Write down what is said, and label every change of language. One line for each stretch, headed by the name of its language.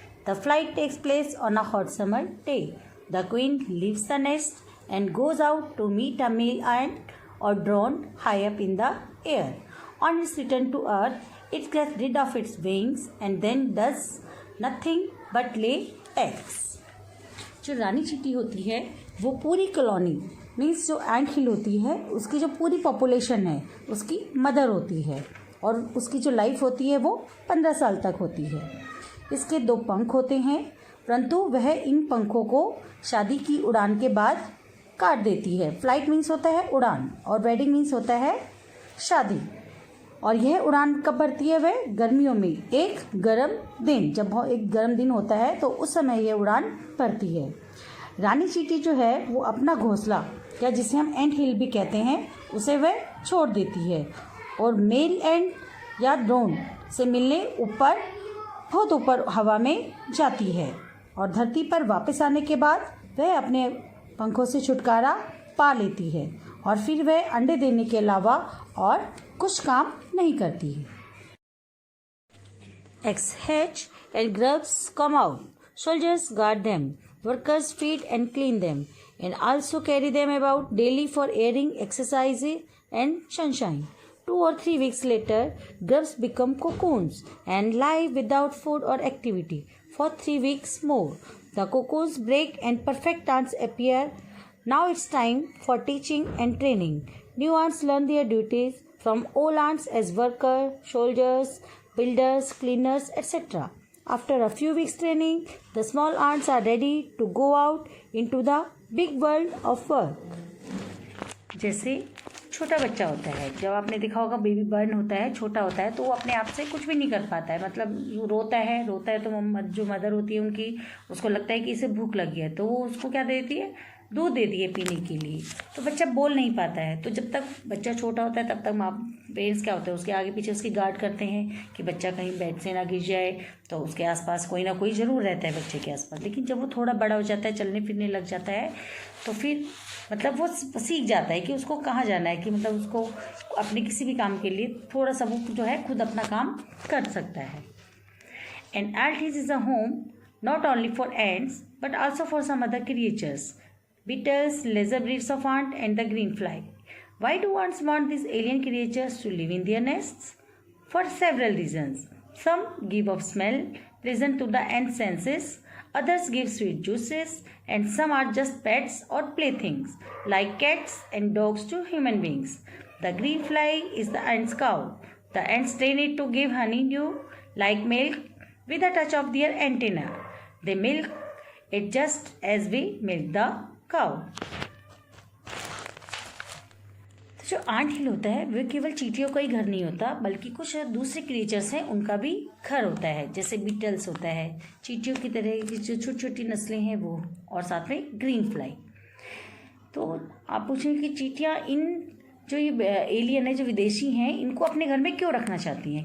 English: The flight takes place on a hot summer day. The queen leaves the nest and goes out to meet a male ant or drone high up in the air. On its return to earth, it gets rid of its wings and then does nothing but lay eggs.
Hindi: जो रानी चींटी होती है वो पूरी colony means जो एंट हिल होती है उसकी जो पूरी पॉपुलेशन है उसकी मदर होती है और उसकी जो लाइफ होती है वो 15 साल तक होती है। इसके 2 पंख होते हैं, परंतु वह इन पंखों को शादी की उड़ान के बाद काट देती है। फ्लाइट मीन्स होता है उड़ान और वेडिंग मीन्स होता है शादी। और यह उड़ान कब भरती है? वह गर्मियों में एक गर्म दिन, जब एक गर्म दिन होता है तो उस समय यह उड़ान भरती है। रानी चींटी जो है वो अपना घोंसला या जिसे हम एंट हिल भी कहते हैं उसे वह छोड़ देती है और मेल एंट या ड्रोन से मिलने ऊपर बहुत ऊपर हवा में जाती है और धरती पर वापस आने के बाद वह अपने पंखों से छुटकारा पा लेती है और फिर वह अंडे देने के अलावा और कुछ काम नहीं करती है।
English: Eggs hatch and grubs come out. Soldiers guard them. Workers feed and clean them and also carry them about daily for airing, exercise and sunshine. 2 or 3 weeks later, grubs become cocoons and lie without food or activity for 3 weeks more. The cocoons break and perfect ants appear. Now it's time for teaching and training. New ants learn their duties from old ants as workers, soldiers, builders, cleaners, etc. After a few weeks training, the small ants are ready to go out into the big world of work.
Hindi: जैसे छोटा बच्चा होता है, जब आपने देखा होगा baby burn होता है, छोटा होता है तो वो अपने आप से कुछ भी नहीं कर पाता है, मतलब रोता है तो जो मदर होती है उनकी उसको लगता है कि इसे भूख लगी है तो वो उसको क्या देती है? दूध देती है पीने के लिए। तो बच्चा बोल नहीं पाता है। तो जब तक बच्चा छोटा होता है तब तक माँ पेरेंट्स क्या होता है उसके आगे पीछे उसकी गार्ड करते हैं कि बच्चा कहीं बेड से ना गिर जाए, तो उसके आसपास कोई ना कोई ज़रूर रहता है बच्चे के आसपास। लेकिन जब वो थोड़ा बड़ा हो जाता है, चलने फिरने लग जाता है, तो फिर मतलब वो सीख जाता है कि उसको कहाँ जाना है, कि मतलब उसको अपने किसी भी काम के लिए थोड़ा सा वो जो है खुद अपना काम कर सकता है। And
English: ant hill is a home not only for ants but also for some other creatures. Beetles, lesser breeds of ant and the greenfly. Why do ants want these alien creatures to live in their nests? For several reasons. Some give off smell pleasant to the ant senses, others give sweet juices, and some are just pets or playthings like cats and dogs to human beings. The greenfly is the ant's cow. The ants train it to give honeydew like milk with a touch of their antenna. They milk it just as we milk the
Hindi: cow. तो जो aunt हिल होता है वह केवल चींटियों का ही घर नहीं होता, बल्कि कुछ दूसरे क्रिएचर्स हैं उनका भी घर होता है। जैसे बीटल्स होता है, चींटियों की तरह की जो छोटी छोटी नस्लें हैं वो, और साथ में ग्रीन फ्लाई। तो आप पूछेंगे कि चींटियाँ इन जो ये एलियन है, जो विदेशी हैं, इनको अपने घर में क्यों रखना चाहती हैं?